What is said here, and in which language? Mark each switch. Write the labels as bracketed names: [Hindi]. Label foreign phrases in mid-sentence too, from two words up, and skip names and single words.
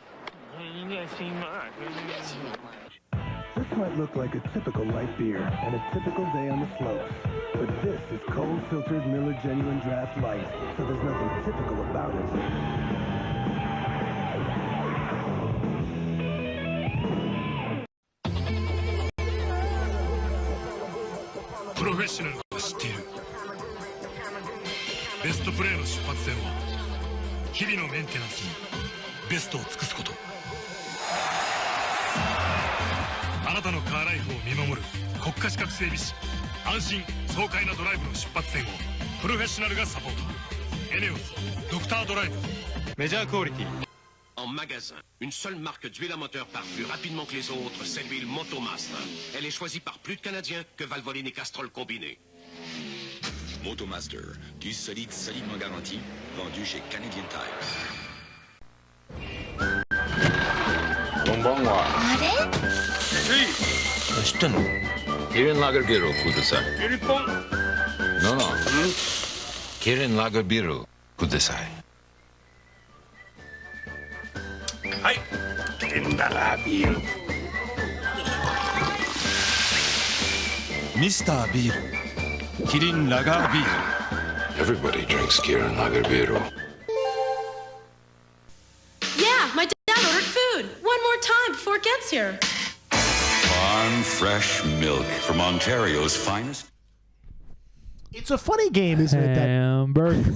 [English] This might look like a typical light beer and a typical day on the slopes, but this is cold-filtered Miller Genuine Draft Light, so there's nothing typical about it. [Japanese] Professional が知っている。ベストプレーの出発点は日々のメンテナンスにベストを尽くすこと。あなたのカーライフを見守る国家資格整備士。安心爽快なドライブの出発点をプロフェッショナルがサポート。エネオスドクタードライブ。メジャークオリティ。 [French] En magasin, une seule marque d'huile à moteur part plus rapidement que les autres, c'est l'huile Motomaster. Elle est choisie par plus de Canadiens que Valvoline et Castrol combinés. Motomaster, du solide solidement garanti, vendu chez Canadian Tires. [Japanese] こんばんは。あれ？知ってんの？キリンラガービールをください。キリポン。 [English] No, no. [Japanese] キリンラガービールをください。はい。キリンラガービール。ミスタービール。キリンラガービール。 [English] Everybody drinks Kirin Lager Beer. Yeah, my dad ordered food. One more time before it gets here. Farm fresh milk from Ontario's finest. It's a funny game, isn't it? Hamburger.